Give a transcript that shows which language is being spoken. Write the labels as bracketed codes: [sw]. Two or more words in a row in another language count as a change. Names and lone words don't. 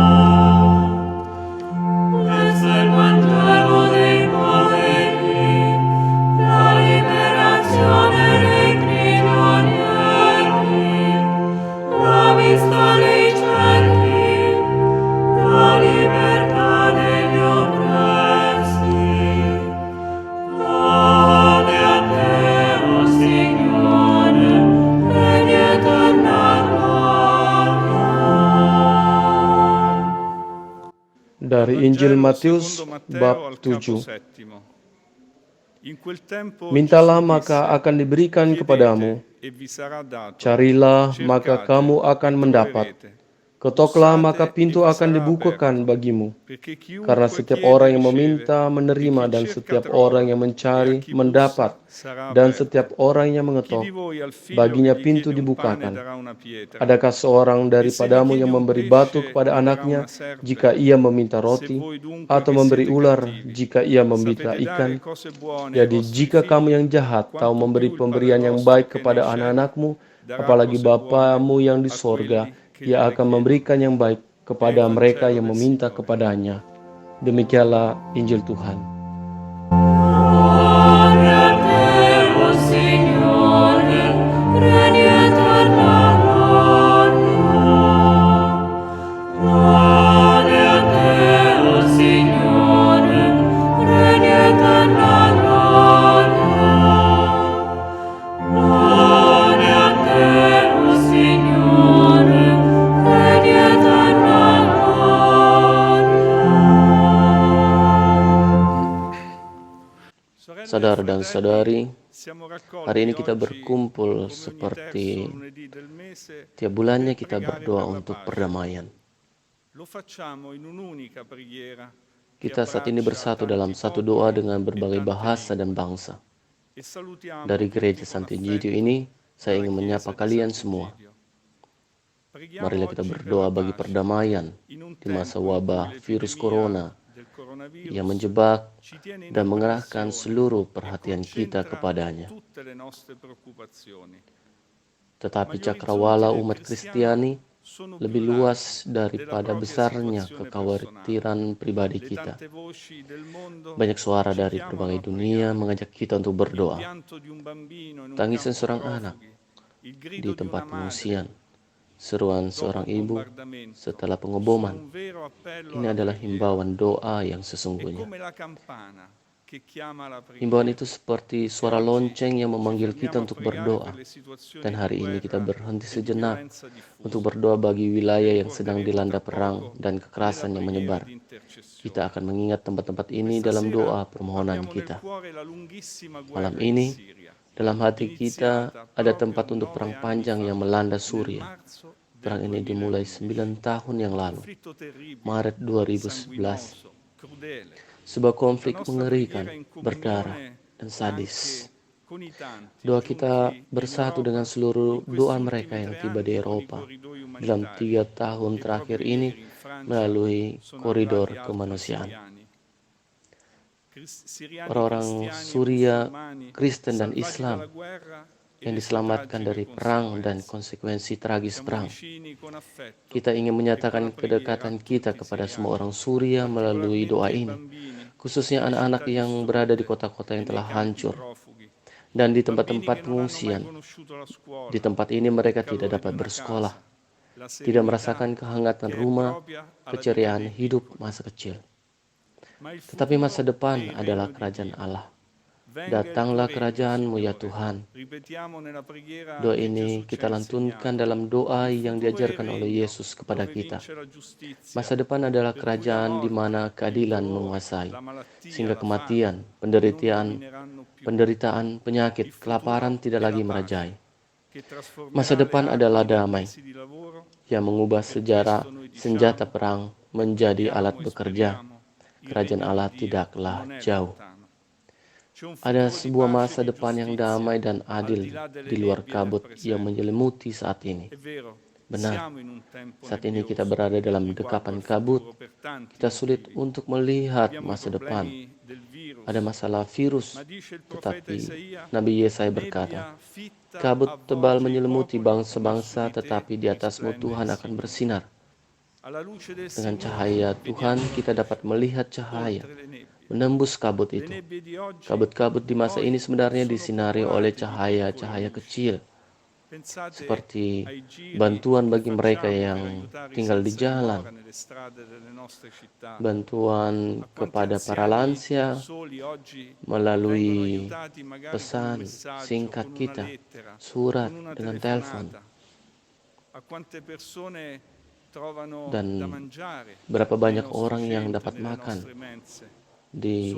[it] Questo è il Vangelo dei poveri, la liberazione dei prigionieri, la vista dei ciechi, la libertà degli oppressi. Lode a te, o Signore, regni eterna gloria. [id] Dari Injil Matius bab 7. Mintalah maka akan diberikan kepadamu, [it] e vi sarà dato. [id] Carilah, maka [it] Cercate [id] kamu [it] e [id] akan mendapat. [it] troverete. [id] Ketoklah, maka [it] Bussate e [id] pintu [it] vi [id] akan [it] sarà [id] dibukakan [it] aperto. [id] bagimu. [it] Perché [id] Karena [it] chiunque [id] setiap [it] chiede [id] orang yang [it] riceve, [id] meminta [it] e [id] menerima, [it] chi [id] dan [it] cerca [id] setiap [it] trova, [id] orang yang [it] e a [id] mencari [it] chi [id] mendapat, [it] bussa sarà [id] dan [it] aperto. [id] setiap orang yang [it] Chi [id] mengetok, [it] di voi al figlio [id] baginya [it] che gli [id] pintu [it] chiede un pane [id] dibukakan. [it] darà una pietra? [id] Adakah seorang [it] E se vi [id] daripadamu [it] chiede [id] yang [it] un [id] memberi batu [it] pesce [id] kepada [it] gli darà [id] anaknya [it] una serpe? [id] jika ia meminta [it] Se [id] roti, [it] voi dunque [id] atau [it] che [id] memberi [it] siete [id] ular [it] cattivi [id] jika ia meminta [it] sapete dare [id] ikan? [it] cose buone ai [id] Jadi [it] vostri [id] jika kamu [it] figli, [id] yang jahat tahu [it] quanto [id] memberi [it] più il Padre [id] pemberian yang [it] vostro [id] baik [it] che è nei [id] kepada [it] cieli [id] anak-anakmu, [it] darà [id] apalagi [it] cose buone [id] Bapamu yang di [it] a [id] sorga, [it] quelli che [id] ia [it] gliele [id] akan [it] chiedono. [id] memberikan yang baik [it] È il [id] kepada mereka [it] Vangelo [id] yang [it] del [id] meminta [it] Signore. [id] kepadanya. Demikianlah Injil Tuhan. [it] Gloria a te, o Signore, regni eterna gloria. Gloria a te, o Signore, regni eterna gloria. Gloria a te, o Signore, regni eterna gloria. [id] Saudara dan saudari, [it] Siamo raccolti [id] hari ini kita [it] oggi, [id] berkumpul [it] come ogni [id] seperti [it] terzo lunedì del mese, [id] tiap bulannya [it] per [id] kita [it] pregare [id] berdoa [it] per la [id] untuk [it] pace. [id] perdamaian. [it] Lo facciamo in un'unica preghiera che [id] Kita saat ini [it] abbraccia [id] bersatu dalam [it] tanti [id] satu doa [it] popoli [id] dengan [it] e [id] berbagai [it] tante [id] bahasa dan [it] lingue. [id] bangsa. [it] E salutiamo [id] Dari [it] tutti [id] Gereja con Sant'Egidio [it] affetto [id] ini, saya [it] dalla [id] ingin [it] Chiesa [id] menyapa [it] di [id] kalian semua. [it] Sant'Egidio. Preghiamo [id] Marilah kita [it] oggi per [id] berdoa [it] la [id] bagi [it] pace [id] perdamaian [it] in un [id] di masa [it] tempo in cui [id] wabah virus corona [it] del coronavirus [id] yang menjebak [it] ci tiene in [id] dan mengerahkan [it] apprensione [id] seluruh [it] e [id] perhatian kita [it] concentra [id] kepadanya. [it] tutte le nostre preoccupazioni. [id] Tetapi [it] Ma gli [id] cakrawala [it] orizzonti del [id] umat [it] cristiano [id] Kristiani [it] sono [id] lebih [it] più [id] luas [it] larghi della [id] daripada [it] propria [id] besarnya [it] situazione [id] kekhawatiran pribadi [it] Le [id] kita. [it] tante voci del mondo [id] Banyak suara [it] ci [id] dari [it] chiamano [id] berbagai [it] a [id] dunia [it] pregare. [id] mengajak kita untuk [it] Il [id] berdoa. [it] pianto di un bambino in un [id] Tangisan [it] campo [id] seorang anak [it] profughi, il [id] di [it] grido di [id] tempat [it] una [id] pengungsian, [it] madre [id] seruan [it] dopo [id] seorang [it] un [id] ibu [it] bombardamento [id] setelah [it] sono [id] pengeboman. [it] un vero appello [id] Ini [it] alla [id] adalah [it] preghiera. [id] himbauan doa yang [it] È [id] sesungguhnya. [it] come la campana che chiama la [id] Himbauan [it] preghiera. [id] itu seperti suara [it] oggi [id] lonceng yang [it] ci [id] memanggil kita [it] fermiamo a [id] untuk [it] pregare [id] berdoa. [it] per le situazioni [id] Dan [it] di [id] hari ini kita [it] guerra [id] berhenti [it] e di [id] sejenak [it] violenza diffusa. [id] untuk berdoa bagi wilayah [it] Ne [id] yang sedang [it] ricorderemo [id] dilanda [it] tra [id] perang [it] poco [id] dan [it] nella [id] kekerasan yang [it] preghiera [id] menyebar. [it] di intercessione. [id] Kita akan mengingat tempat-tempat ini [it] Questa [id] dalam [it] sera [id] doa permohonan [it] abbiamo nel [id] kita. [it] cuore la lunghissima [id] Malam [it] guerra in [id] ini, [it] Siria, [id] dalam hati kita [it] iniziata [id] ada [it] proprio [id] tempat untuk [it] 9 [id] perang [it] anni [id] panjang [it] fa, [id] yang melanda [it] nel [id] Suriah. [it] marzo del [id] Perang ini dimulai [it] 2011. [id] 9 tahun yang lalu, [it] Conflitto terribile, [id] Maret 2011. [it] sanguinoso, crudele. [id] Sebuah [it] La [id] konflik [it] nostra [id] mengerikan, [it] preghiera in [id] berdarah, [it] comunione [id] dan sadis. [it] anche con i tanti [id] Doa kita [it] giunti in [id] bersatu [it] Europa [id] dengan seluruh [it] in questi [id] doa [it] ultimi [id] mereka yang [it] 3 [id] tiba di [it] anni con i [id] Eropa [it] corridoi [id] dalam [it] umanitari. [id] 3 tahun [it] E [id] terakhir [it] proprio [id] ini [it] ieri in Francia [id] melalui [it] sono [id] koridor [it] arrivati altri [id] kemanusiaan. [it] siriani. Siriani [id] Orang [it] cristiani e [id] Suria, [it] musulmani [id] Kristen dan [it] salvati [id] Islam [it] dalla guerra e [id] yang [it] le sue [id] diselamatkan dari [it] tragiche [id] perang dan [it] conseguenze. [id] konsekuensi tragis [it] Siamo [id] perang. [it] vicini con affetto [id] Kita ingin [it] e con [id] menyatakan [it] la preghiera [id] kedekatan [it] a [id] kita [it] tutti i [id] kepada semua [it] siriani, [id] orang Suria melalui doa [it] particolarmente ai [id] ini, [it] bambini [id] khususnya [it] nelle [id] anak-anak [it] città [id] yang berada di [it] distrutte [id] kota-kota [it] e [id] yang [it] nei [id] telah [it] campi [id] hancur [it] profughi. [id] dan di [it] Bambini [id] tempat-tempat [it] che non hanno mai [id] pengungsian. [it] conosciuto la scuola, [id] Di tempat ini mereka [it] il [id] tidak [it] calore di [id] dapat [it] una [id] bersekolah, [it] casa, la [id] tidak [it] serenità [id] merasakan kehangatan [it] che è [id] rumah, [it] propria alla vita [id] keceriaan [it] dei [id] hidup [it] piccoli. [id] masa kecil. [it] Ma il [id] Tetapi [it] futuro [id] masa [it] è [id] depan [it] il [id] adalah [it] regno di [id] kerajaan [it] Dio. [id] Allah. [it] Venga il [id] Datanglah [it] tuo regno, [id] kerajaanmu ya [it] Signore. [id] Tuhan. [it] Ripetiamo nella preghiera [id] Doa [it] che [id] ini [it] Gesù ci [id] kita [it] ha [id] lantunkan [it] insegnato. [id] dalam doa [it] Il [id] yang [it] futuro è il [id] diajarkan oleh [it] regno [id] Yesus kepada [it] dove [id] kita. [it] vince la giustizia, [id] Masa depan adalah [it] per cui la [id] kerajaan di [it] morte, [id] mana [it] il [id] keadilan [it] dolore, [id] menguasai, [it] la malattia, [id] sehingga [it] la [id] kematian, [it] fame non [id] penderitaan, [it] domineranno più. [id] penyakit, [it] Il futuro [id] kelaparan tidak [it] è [id] lagi [it] la pace, [id] merajai. [it] che trasformerà [id] Masa [it] le [id] depan [it] armi [id] adalah [it] in [id] damai [it] permessi di lavoro. [id] yang mengubah [it] Per [id] sejarah [it] questo noi [id] senjata [it] diciamo, [id] perang menjadi [it] crediamo [id] alat [it] e [id] bekerja. [it] speriamo, il [id] Kerajaan [it] regno [id] Allah [it] di Dio [id] tidaklah [it] non è [id] jauh. [it] lontano. C'è un [id] Ada [it] futuro di [id] sebuah [it] pace [id] masa [it] e di [id] depan yang [it] giustizia, [id] damai dan [it] al [id] adil [it] di là delle [id] di luar [it] nebbie del [id] kabut yang [it] presente. [id] menyelimuti saat ini. [it] È vero, [id] Benar, [it] siamo in un tempo [id] saat ini kita [it] nebbioso [id] berada dalam [it] riguardo [id] dekapan [it] al [id] kabut. [it] futuro per tanti [id] Kita sulit [it] motivi. [id] untuk melihat [it] Abbiamo i [id] masa depan. [it] problemi del virus, [id] Ada masalah virus, [it] ma dice il profeta [id] tetapi [it] Isaia, [id] Nabi Yesaya berkata, [it] nebbia fitta [id] kabut tebal [it] avvolge i [id] menyelimuti [it] popoli, ma [id] bangsa-bangsa, [it] su di te [id] tetapi di atasmu [it] risplende [id] Tuhan [it] il [id] akan [it] Signore. [id] bersinar. [it] Alla luce del [id] Dengan [it] Signore [id] cahaya Tuhan [it] vediamo [id] kita dapat melihat cahaya, [it] oltre le nebbie. [id] menembus kabut [it] Le [id] itu. [it] nebbie di oggi [id] Kabut-kabut di masa [it] poi [id] ini sebenarnya [it] sono [id] disinari [it] popolate [id] oleh [it] di piccoli [id] cahaya-cahaya [it] luci. [id] kecil, [it] Pensate [id] seperti [it] ai giri [id] bantuan [it] che [id] bagi mereka [it] facciamo per [id] yang [it] aiutare i [id] tinggal di [it] senza [id] jalan, [it] dimora nelle strade delle nostre città. [id] bantuan [it] A quanti [id] kepada para [it] anziani [id] lansia [it] soli oggi vengono [id] melalui [it] aiutati magari con un [id] pesan [it] messaggio, [id] singkat [it] con una [id] kita, [it] lettera, [id] surat [it] con una [id] dengan telepon, [it] telefonata. A quante persone trovano [id] dan [it] da mangiare [id] berapa [it] nei [id] banyak [it] nostri [id] orang yang [it] centri, [id] dapat [it] nelle [id] makan [it] nostre mense. [id] di